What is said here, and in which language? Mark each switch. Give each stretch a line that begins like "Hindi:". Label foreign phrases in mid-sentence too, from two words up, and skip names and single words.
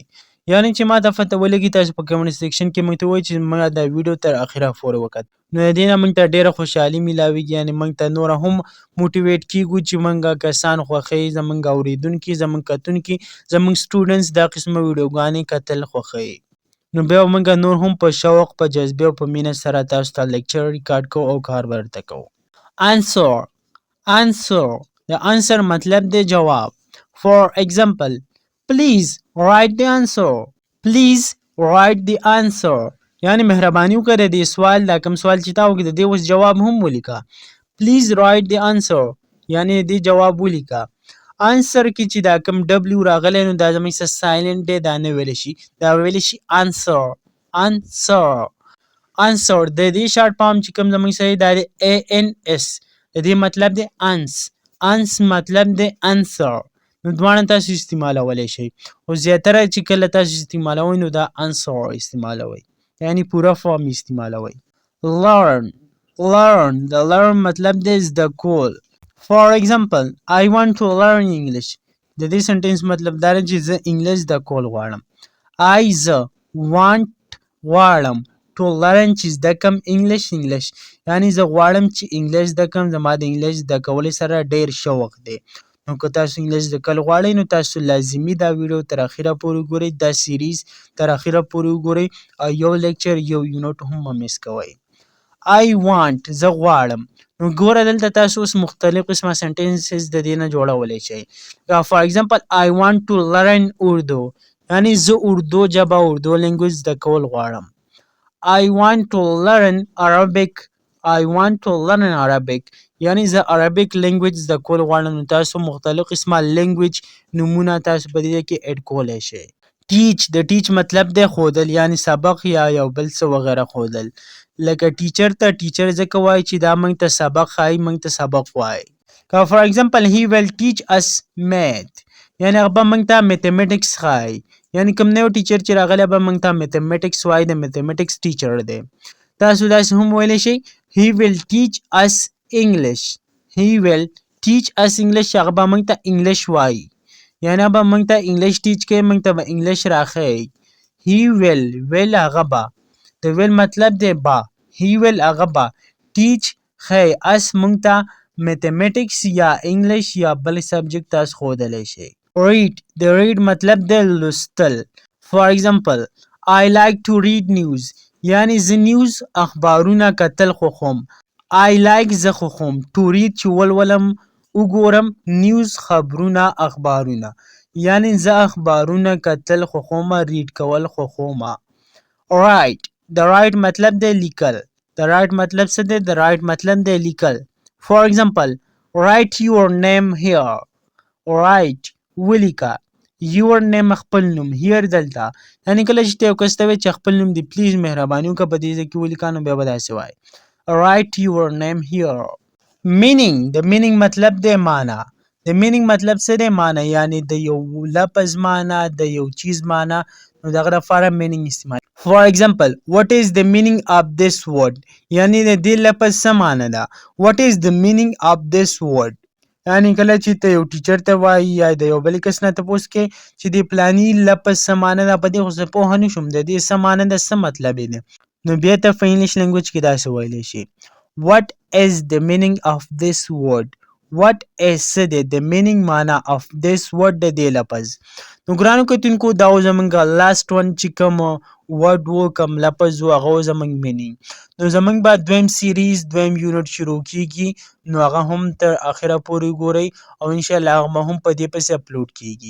Pashto: یعنی چې ما ته پته ولګي تاسو په
English: comment section
Pashto: کې موږ ته ووایئ چې ما دا ویډیو تر اخره پورې وکت نو د دې نه موږ ته ډېره خوشحالي میلاویږي، یعنې موږ ته نوره هم موټیویټ کیږو چې موږ کسان خوښوي، زموږ اورېدونکي، زموږ کتونکي، زموږ سټوډنټس دا قسمه ویډیوګانې کتل خوښوي. نو بیا موږ نور هم په شوق، په جذبې او په مینه سره تاسو ته لیکچر ریکارډ کوو او کار ورته کوو. answer د answer مطلب دی جواب.
English: For example, please write the answer. Please write the answer.
Pashto: یعنی مهرباني وکړه د دې سوال، دا کوم سوال چې تا وکړي د دې اوس جواب هم ولیکه.
English: Please write the answer
Pashto: یعنی د دې جواب ولیکه. answer کې چې دا کوم W راغلی نو دا زموږ سره سایلنټ دی، دا نه ویلی شي، دا ویلی شي answer. د دې
English: short form
Pashto: چې کوم زموږ سره دا دی ANS، د دې مطلب دی ans مطلب دی answer. نو دواړه تاسو استعمالولی شئ خو زیاتره چې کله تاسو استعمالوئ نو دا answer استعمالوئ، یعنی پوره فارم استعمالوئ. learn د learn مطلب دی زده کول.
English: For example, I want to learn English.
Pashto: د دې سنټنس مطلب دا دی چې زه انګلیش زده کول غواړم. زه غواړم
English: to learn
Pashto: چې زده کم انګلیش، یعنی زه غواړم چې انګلیش زده کم، زما د انګلیش زده کولو سره ډېر شوق دی. نو که تاسو انګلیش زده کول غواړئ نو تاسو لازمي دا ویډیو تر اخره پورې وګورئ، دا سیریز تر اخره پورې وګورئ او یو لیکچر یو یونټ هم مه مس کوئ.
English: I want
Pashto: زه غواړم. نو ګوره دلته تاسو اوس مختلف قسمه سنټنسز د دې نه جوړولی شئ.
English: For example, I want to learn Urdu
Pashto: یعنی زه اردو ژبه، اردو لینګویج زده کول غواړم.
English: I want to learn Arabic
Pashto: یعنی زه
English: Arabic language
Pashto: زده کول غواړم. نو تاسو مختلف قسمه لینګویج نومونه تاسو په دې کې اډ کولی شئ. د ټیچ مطلب دی ښودل، یعنی سبق یا یو بل څه وغیره ښودل. لکه ټیچر ته ټیچر ځکه وایي چې دا موږ ته سبق ښایي، موږ ته سبق وایي. که
English: for example, he will teach us math
Pashto: یعنی هغه به موږ ته میتھمیټکس ښایي، یعنی کوم نوی ټیچر چې راغلی به موږ ته میتھمیټکس وایي، د میتھمیټکس ټیچر دی. تاسو داسې هم ویلی شئ
English: he will teach us English
Pashto: هغه به موږ ته انګلیش وایي، یعنی به موږ ته انګلیش ټیچ کوي، موږ ته به انګلیش راښیي.
English: he will
Pashto: هغه به، د will مطلب دی با،
English: he will
Pashto: هغه به teach ښیي us موږ ته میتھمیټکس یا انګلیش یا بل سبجیکټ تاسو ښودلی شئ. د read مطلب دی لوستل.
English: For example, I like to read news
Pashto: یعنی زه نیوز اخبارونه کتل خوښوم.
English: I like
Pashto: زه خوښوم،
English: to read
Pashto: چې ولولم وګورم، نیوز خبرونه اخبارونه، یعنی زه اخبارونه کتل خوښوم، ریډ کول خوښوم. د رایټ مطلب دی لیکل. د رایټ مطلب څه دی؟ د رایټ مطلب دی لیکل.
English: For example, write your name here.
Pashto: ولیکه.
English: your name
Pashto: خپل نوم here دلته یعنې کله چې ته یو کس ته وایې چې خپل نوم دې پلیز مهرباني وکړه په دې ځای کې ولیکه نو بیا به داسې وایې
English: write your name here.
Pashto: meaning د meaning مطلب دی معنا. د meaning مطلب څه دی؟ معنا. یعنی د یو لفظ معنا، د یو چیز معنا، نو دغه لپاره meaning استعمال.
English: for example what is the meaning of this word؟
Pashto: یعنی د دې لفظ څه معنا ده؟
English: what is the meaning of this word؟
Pashto: یعنی کله چې ته یو ټیچر ته وایي یا د یو بل کس نه تپوس کې چې د فلاني لفظ څه معنا ده، په دې خو زه پوهه نه شوم د دې څه معنا ده، څه مطلب یې دی، نو بیا ته په انګلیش لینګویج کې داسې ویلی شي
English: what is the meaning of this word؟ what is
Pashto: څه دی
English: the meaning معنا of this word
Pashto: د دې لفظ. نو ګرانو کتونکو دا و زمونږ
English: last one
Pashto: چې کوم ورډ و کوم لفظ و هغه و زمونږ meaning. نو زمونږ به دویم سیریز دویم یونټ شروع کیږي نو هغه هم تر اخره پورې ګورئ او انشاءالله هغه به هم په دې پسې اپلوډ کیږي.